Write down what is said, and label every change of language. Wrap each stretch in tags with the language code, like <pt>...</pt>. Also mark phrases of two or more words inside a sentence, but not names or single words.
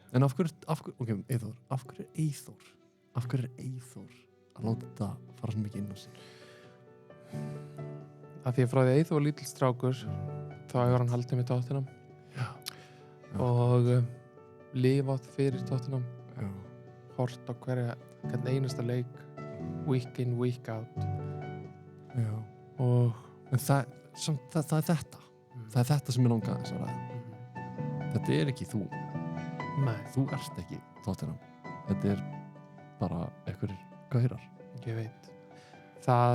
<is>En af hverju, Eyþór, af hverju er Eyþór að láta þetta fara svo mikið inn á sig? Af því að frá því að Eyþór var lítill strákur þá hefur hann haldið með Tottenham. Já. Og lifað fyrir Tottenham. Já. Hort á hvern einasta leik</is> <en>week in, week out.</en> <is>Já. Og það er þetta. Það er þetta sem ég langaði þess að ræða. Þetta er ekki þú. Nei. Þú ert ekki Tottenham. Þetta er bara einhverjir gaurar. Ég veit. Það</is>